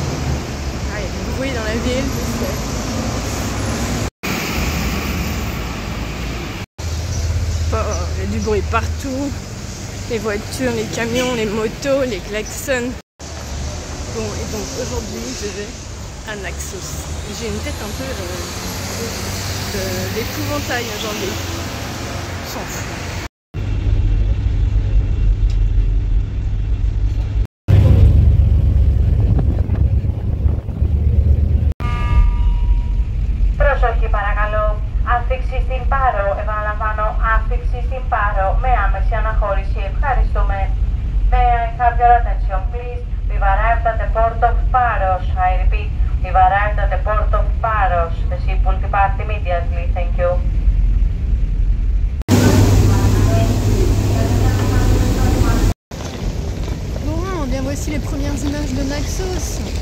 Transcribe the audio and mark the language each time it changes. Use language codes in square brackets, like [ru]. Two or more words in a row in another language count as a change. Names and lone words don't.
[fr] Il y a du bruit dans la ville. Il y a du bruit partout, les voitures, les camions, les motos, les klaxons. Bon, et donc aujourd'hui je vais à Naxos. J'ai une tête un peu d'épouvantail aujourd'hui. On s'en fout. [el] Προσοχή παρακαλώ. Άφηξη στην Πάρο. Επαναλαμβάνω, άφηξη στην Πάρο με άμεση αναχώρηση. Ευχαριστούμε. [en] May I have your attention, please? We've arrived at the port of Paros. I repeat, we've arrived at the port of Paros. The ship will depart immediately. Thank you. [fr] Bon, bien voici les premières images de Naxos.